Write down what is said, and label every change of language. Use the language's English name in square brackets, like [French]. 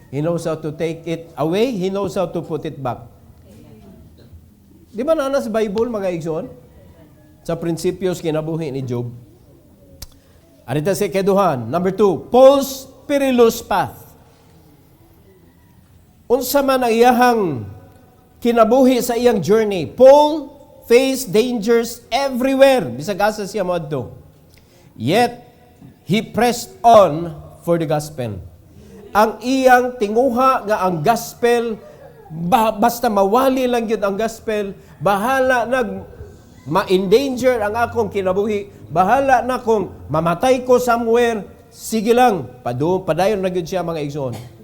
[English] He knows how to take it away, He knows how to put it back. [Cebuano] Di ba na sa Bible mga igsoon? Sa prinsipyos kinabuhi ni Job. Arita si keduhan. [English] Number 2, Paul's perilous path. [Cebuano] Unsa man ang iyahang kinabuhi sa iyang journey. [English] Paul faced dangers everywhere. [Cebuano] Bisag asa siya moadto. [English] Yet, he pressed on for the gospel. [Cebuano] Ang iyang tinguha nga ang gospel, basta mawali lang yun ang gospel, bahala ma-endanger ang akong kinabuhi, bahala na kung mamatay ko somewhere, sige lang, padayon na yun siya mga igsoon.